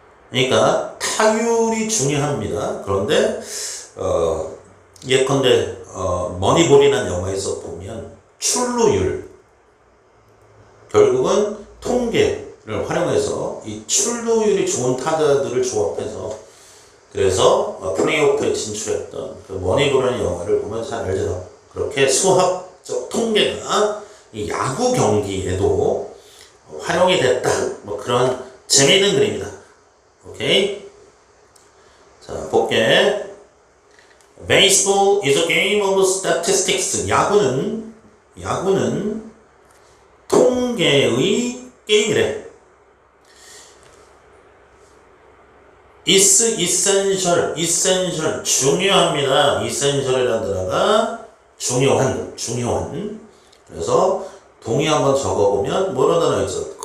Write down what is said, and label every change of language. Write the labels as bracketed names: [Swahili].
[Korean] 그러니까 타율이 중요합니다. 그런데 예컨대 머니볼이라는 영화에서 보면 출루율, 결국은 통계를 활용해서 이 출루율이 좋은 타자들을 조합해서 그래서 플레이오프에 진출했던 그 머니볼이라는 영화를 보면 잘 알죠. 그렇게 수학적 통계가 이 야구 경기에도 활용이 됐다. 뭐 그런 재미있는 글입니다. 오케이. 자, 볼게. [English] Baseball is a game of statistics. [Korean] 야구는 통계의 게임이래. [English] is essential [Korean] 중요합니다. essential이라는 단어가 중요한. 그래서 동의 한번 적어보면 뭐 이런 단어 있어?